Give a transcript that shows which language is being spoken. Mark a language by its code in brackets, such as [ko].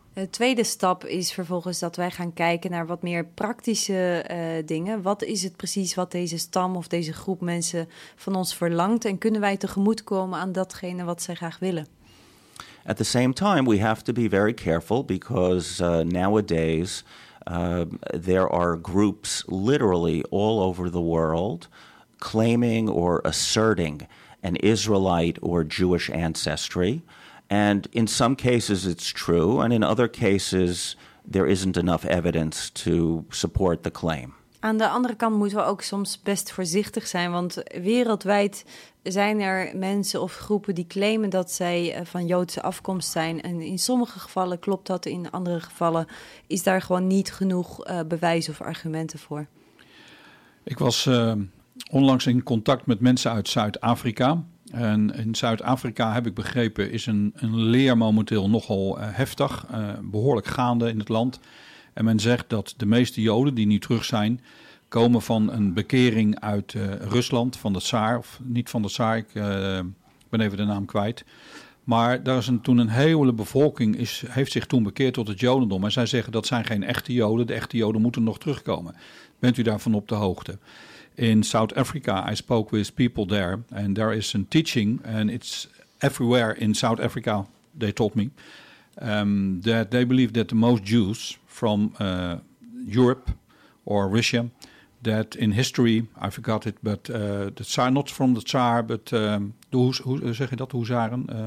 [nl] De tweede stap is vervolgens dat wij gaan kijken naar wat meer praktische dingen. Wat is het precies wat deze stam of deze groep mensen van ons verlangt? En kunnen wij tegemoetkomen aan datgene wat zij graag willen? [en] At the same time, we have to be very careful because nowadays there are groups literally all over the world claiming or asserting an Israelite or Jewish ancestry. And in some cases it's true, and in other cases there isn't enough evidence to support the claim. [nl] Aan de andere kant moeten we ook soms best voorzichtig zijn, want wereldwijd zijn er mensen of groepen die claimen dat zij van Joodse afkomst zijn. En in sommige gevallen klopt dat, in andere gevallen is daar gewoon niet genoeg bewijs of argumenten voor. Ik was onlangs in contact met mensen uit Zuid-Afrika. En in Zuid-Afrika, heb ik begrepen, is een leer momenteel nogal heftig, behoorlijk gaande in het land. En men zegt dat de meeste Joden die nu terug zijn, komen van een bekering uit Rusland, van de Tsaar, of niet van de Tsaar, ik ben even de naam kwijt. Maar daar is toen een hele bevolking heeft zich toen bekeerd tot het Jodendom. En zij zeggen dat zijn geen echte Joden, de echte Joden moeten nog terugkomen. Bent u daarvan op de hoogte? [en] In South Africa, I spoke with people there, and there is a teaching, and it's everywhere in South Africa, they told me, that they believe that the most Jews from Europe or Russia, that in history, I forgot it, but the Tsar, not from the Tsar, but [nl] hoe zeg je dat, [en] Huzaren?